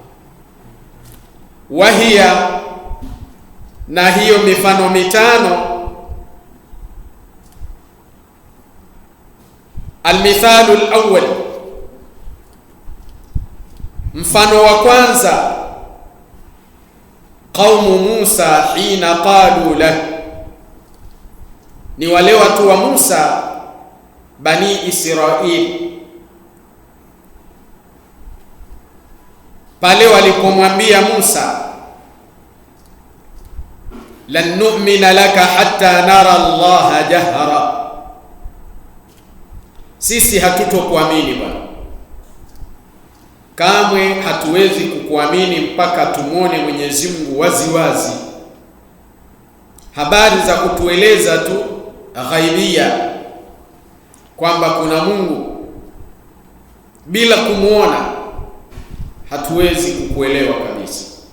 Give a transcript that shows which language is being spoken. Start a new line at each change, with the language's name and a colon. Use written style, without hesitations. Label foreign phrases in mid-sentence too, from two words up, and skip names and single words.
Swahili: Wahia, na hiyo mifano mitano,
Arabic: المثال الأول,
Swahili: mfano wa kwanza,
Arabic: قوم موسى حين قالوا له,
Swahili: ni wale watu wa Musa, Bani Israili, pale walipomwambia Musa,
Arabic: لن نؤمن لك حتى نرى الله جهرة,
Swahili: sisi hatutokuamini bwana, kamwe hatuwezi kukuamini mpaka tumuone Mwenyezi Mungu wazi wazi. Habari za kutueleza tu ghaibia kwamba kuna Mungu bila kumuona hatuwezi kukuelewa kabisa.